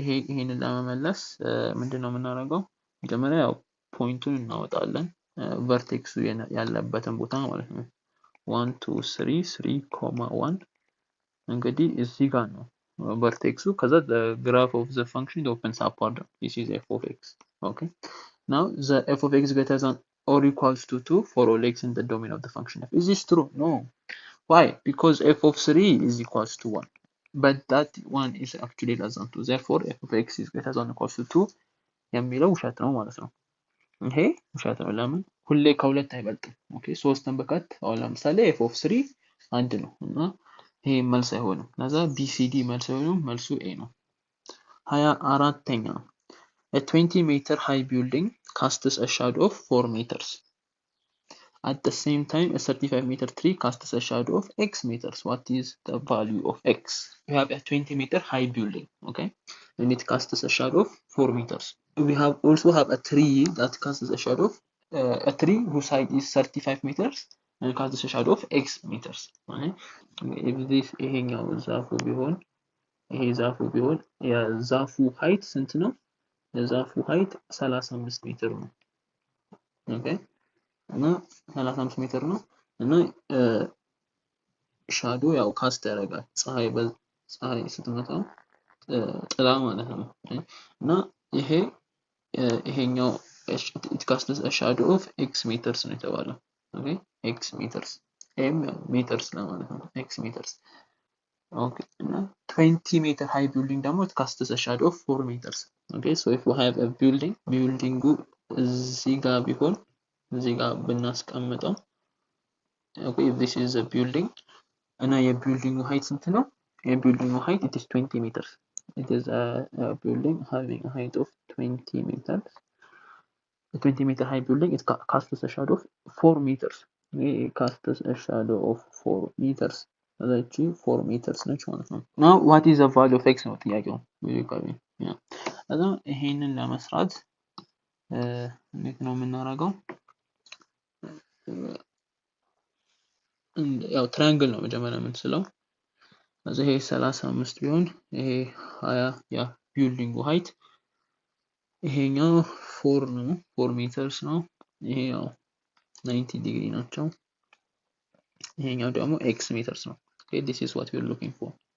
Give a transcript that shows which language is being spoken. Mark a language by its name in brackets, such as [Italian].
[Amharic] ይሄንን ለመመለስ ምንድነው የምናደርገው? መጀመሪያ ያው ፖይንቱን እናወጣለን ቨርቴክሱ ያለበትን ቦታ ማለት ነው። 1 2 3 3 1 እንግዲህ እዚህ ጋር ነው ቨርቴክሱ። ከዛ [English] the graph of the function opens upward. This is f of x. Okay. Now the f of x greater than or equals to 2 for all x in the domain of the function f. Is this true? No. Why? Because f of 3 is equals to 1. But that one is actually less than 2. Therefore, f of x is greater than or equals to 2 [Amharic] የሚለው ውሸት ነው ማለት ነው። ይሄ ውሸት ነው። ለምን? ሁሌ ከሁለት አይበልጥም። ኦኬ 3ን በቀት አሁን ለምሳሌ f of 3 አንድ ነው እና ይሄ መልስ አይሆንም። ለዛ BCD መልስ አይሆንም። መልሱ A ነው። 24ኛ [English] A 20 meter high building casts a shadow of 4 meters. At the same time, a 35-meter tree casts a shadow of x meters. What is the value of x? We have a 20-meter high building, okay, and it casts a shadow of 4 meters. We also have a tree that casts a shadow of a tree whose height is 35 meters and casts a shadow of x meters. Okay? If this [Amharic] ይሄኛው ዛፉ ቢሆን ይሄ ዛፉ ቢሆን የዛፉ height ስንት ነው? የዛፉ height 35 ሜትር ነው። ኦኬ እና 35 ሜትር ነው እና ሻዶ ያው ካስት ያደርጋል ፀሐይ ስትመታው ጥላ ማለት ነው። እና ይሄኛው [English] it casts a shadow of x meters [Amharic] ነው የተባለው። ኦኬ x meters m meters ለማለት ነው x meters። ኦኬ እና 20 meter high building ደግሞ [English] it casts a shadow of 4 meters. Okay, so if we have a building [Amharic] እዚህ ጋር ቢሆን እዚህ ጋር ብናስቀምጠው [English] okay, if this is a building [Amharic] እና የቢልዲንጉ height ስንት ነው? [English] የቢልዲንጉ height it is 20 meters. It is a building having a height of 20 meters. A 20 meter high building, it casts a shadow of 4 meters. It casts a shadow of 4 meters. That's 4 meters [Amharic] ነች ማለት ነው። [English] Now what is the value of x [Amharic] ነው ጥያቄው። እና ይሄንን ለመስራት እንዴት ነው የምናደርገው? ያው ትራያንግል ነው መጀመሪያ የምንስለው። ስለዚህ ይሄ 35 ቢሆን ይሄ 20 ያ ቢልዲንጉ ሃይት ይሄኛው 4 ነው 4 ሜትርስ ነው። ይሄ ያው 90 ዲግሪ ናቸው። ይሄኛው ደግሞ x meters ነው። [English] Okay, this is what we are looking for.